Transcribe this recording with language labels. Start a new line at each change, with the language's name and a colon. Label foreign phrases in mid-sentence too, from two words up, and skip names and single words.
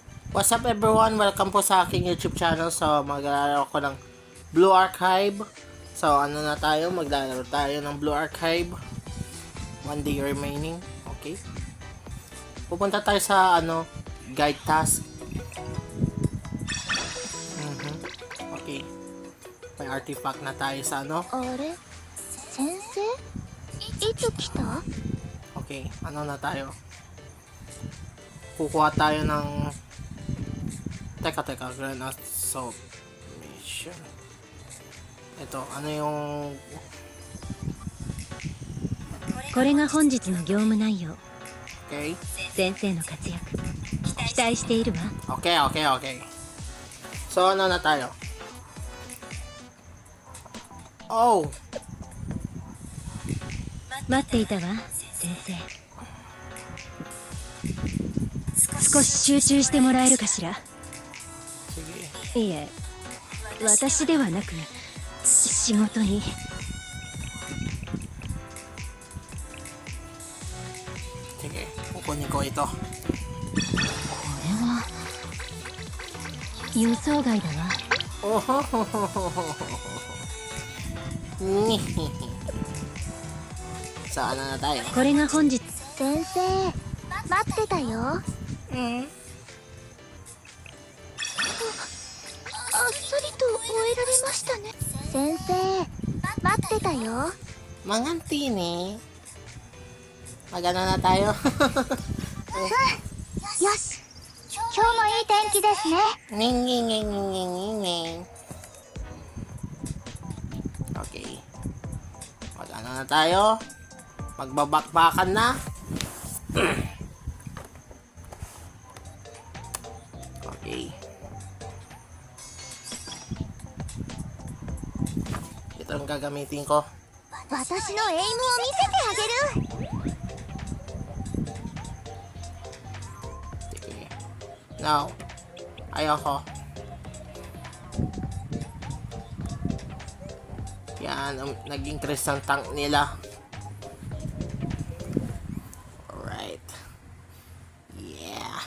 English: What's up everyone?
Filipino: Welcome po sa aking YouTube channel. So, maglalaro ko ng Blue Archive. So, ano na tayo? Maglalaro tayo ng Blue Archive.
English: 1 day remaining. Okay.
Filipino: Pupunta tayo sa, guide task. Okay. May artifact na tayo sa,
Japanese: あれ先生いつ来た
Filipino: Okay. Ano na tayo? Kukuha tayo ng... Teka. Grand Assault Mission. Ito, ano yung...
Japanese: これが本日の業務内容
Filipino: Okay.
Japanese: 先生の活躍期待しているわ
Filipino: Okay. So, ano na tayo? Oh!
Japanese: 待っていたわ先生少し集中してもらえるかしら
Filipino: Sige.
Japanese: いえ私ではなく仕事に
Filipino: Sige. Kukunin ko ito.
Japanese: これは予想外だわ Oh ho ho ho ho ho ho.
Filipino: So, ano na tayo?
Japanese: これが本日先生待ってたよ Mm. あっさりと終えられましたね先生待ってたよ
Filipino: Mangantini. Magano na tayo?
Japanese: よし今日もいい天気ですね
Filipino: Ning. Okay. Magano na tayo? Magbabakbakan na? Okay. Ito ang gagamitin ko.
Japanese: 私のエイムを見せてあげる
Filipino: Sige. Now, ayoko. Yan, nag-increase ang tank nila.
English: Alright. Yeah.